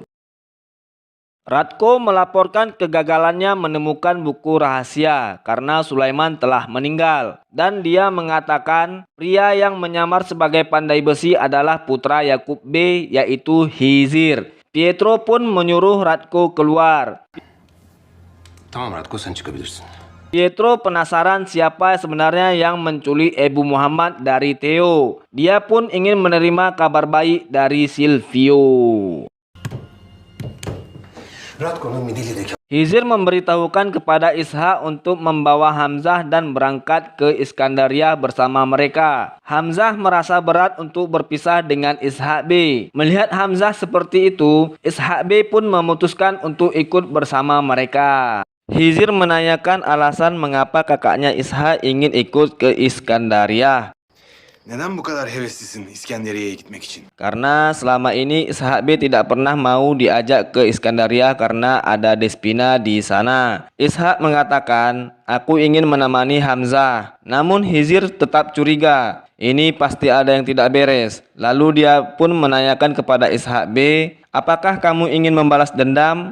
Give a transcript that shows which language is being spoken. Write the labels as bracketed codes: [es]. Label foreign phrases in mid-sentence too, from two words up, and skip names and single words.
[id] Ratko melaporkan kegagalannya menemukan buku rahasia karena Sulaiman telah meninggal. Dan dia mengatakan pria yang menyamar sebagai pandai besi adalah putra Yakub B, yaitu Hizir. Pietro pun menyuruh Ratko keluar. [tr] Tamam Ratko, sen çıkabilirsin. [id] Pietro penasaran siapa sebenarnya yang menculik Ebu Muhammad dari Theo. Dia pun ingin menerima kabar baik dari Silvio. [tr] Ratko'nun midilli [id] Hizir memberitahukan kepada Ishak untuk membawa Hamzah dan berangkat ke Iskandaria bersama mereka. Hamzah merasa berat untuk berpisah dengan Ishak B. Melihat Hamzah seperti itu, Ishak B pun memutuskan untuk ikut bersama mereka. Hizir menanyakan alasan mengapa kakaknya Ishak ingin ikut ke Iskandaria. [tr] Neden bu kadar heveslisin İskenderiye'ye gitmek için? [id] Karena selama ini Ishak B tidak pernah mau diajak ke Iskandaria karena ada Despina di sana. Ishak mengatakan, aku ingin menemani Hamzah. Namun Hizir tetap curiga. Ini pasti ada yang tidak beres. Lalu dia pun menanyakan kepada Ishak B, apakah kamu ingin membalas dendam?